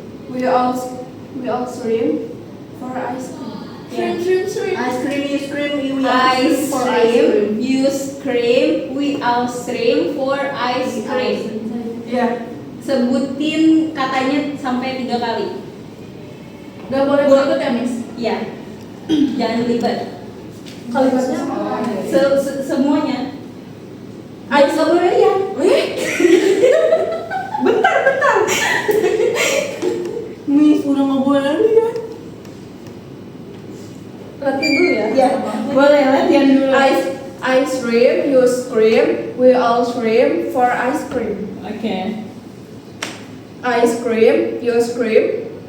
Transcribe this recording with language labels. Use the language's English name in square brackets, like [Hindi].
[English] We all scream for ice cream. Ice cream, you scream, you Ice cream, you scream, we all scream for ice cream. [Indonesian] Ya. Sebutin katanya sampai 3 kali. Gak boleh berikut ya, Miss? Iya. Jangan libat. Kalimatnya apa? Semuanya. Ayo boleh ya. Bentar. Miss udah nggak boleh lagi ya. Latihan dulu ya? Ya, boleh latihan dulu. [English] I scream, you scream, we all scream for ice cream. Oke. ice cream, you scream.